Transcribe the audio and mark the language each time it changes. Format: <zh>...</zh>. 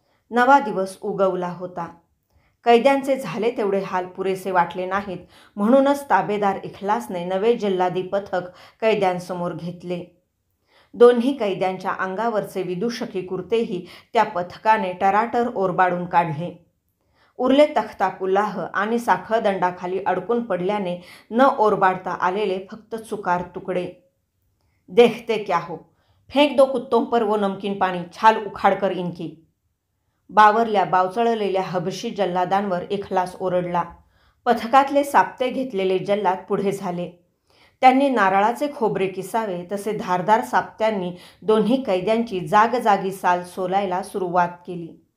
<mr>नवा दिवस उगवला होता. कैद्यांचे झाले तेवढे हाल पुरेसे वाटले नाहीत म्हणूनच ताबेदार इखलासने नवे जल्लादी पथक कैद्यांसमोर घेतले. दोन्ही कैद्यांच्या अंगावरचे विदूषकी कुर्तेही त्या पथकाने टराटर ओरबाडून काढले. उरले तख्ताकुलाह आणि साखळदंडाखाली अडकून पडल्याने न ओरबाडता आलेले फक्त चुकार तुकडे.</mr> <hi>देखते क्या हो, फेंक दो कुत्तों पर वो नमकीन पाणी, छाल उखाड कर इनकी.</hi> <mr>बावरल्या बावचळलेल्या हबशी जल्लादांवर इखलास ओरडला. पथकातले साप्ते घेतलेले जल्लाद पुढे झाले. त्यांनी नारळाचे खोबरे किसावे तसे धारदार साप्त्यांनी दोन्ही कैद्यांची जागजागी साल सोलायला सुरुवात केली.</mr>